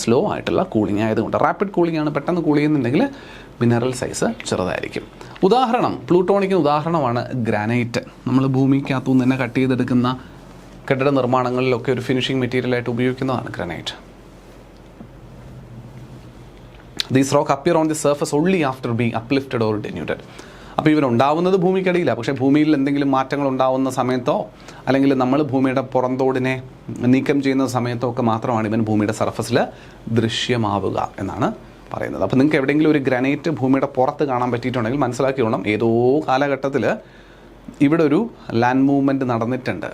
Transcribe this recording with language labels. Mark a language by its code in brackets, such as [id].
[ml] Slow ആയിട്ടുള്ള cooling ആയതുകൊണ്ട്. Rapid cooling ആണ്, പെട്ടെന്ന് കൂൾ ചെയ്യുന്നുണ്ടെങ്കിൽ മിനറൽ സൈസ് ചെറുതായിരിക്കും. ഉദാഹരണം, പ്ലൂട്ടോണിക്കിന് ഉദാഹരണമാണ് ഗ്രാനൈറ്റ്. നമ്മൾ ഭൂമിക്കകത്തുനിന്ന് തന്നെ കട്ട് ചെയ്തെടുക്കുന്ന കെട്ടിട നിർമ്മാണങ്ങളിലൊക്കെ ഒരു ഫിനിഷിംഗ് മെറ്റീരിയലായിട്ട് ഉപയോഗിക്കുന്നതാണ് granite. [en] These rock appear on the surface only after being uplifted or denuded. [ml] അപ്പോൾ ഇവരുണ്ടാവുന്നത് ഭൂമിക്കടിയിലാണ്. പക്ഷേ ഭൂമിയിൽ എന്തെങ്കിലും മാറ്റങ്ങൾ ഉണ്ടാവുന്ന സമയത്തോ അല്ലെങ്കിൽ നമ്മൾ ഭൂമിയുടെ പുറന്തോടിനെ നീക്കം ചെയ്യുന്ന സമയത്തോ ഒക്കെ മാത്രമാണ് ഇവൻ ഭൂമിയുടെ സർഫസിൽ ദൃശ്യമാവുക എന്നാണ് പറയുന്നത്. അപ്പോൾ നിങ്ങൾക്ക് എവിടെയെങ്കിലും ഒരു ഗ്രാനൈറ്റ് ഭൂമിയുടെ പുറത്ത് കാണാൻ പറ്റിയിട്ടുണ്ടെങ്കിൽ മനസ്സിലാക്കിയോണം, ഏതോ കാലഘട്ടത്തിൽ ഇവിടെ ഒരു ലാൻഡ് മൂവ്മെൻറ്റ് നടന്നിട്ടുണ്ട്.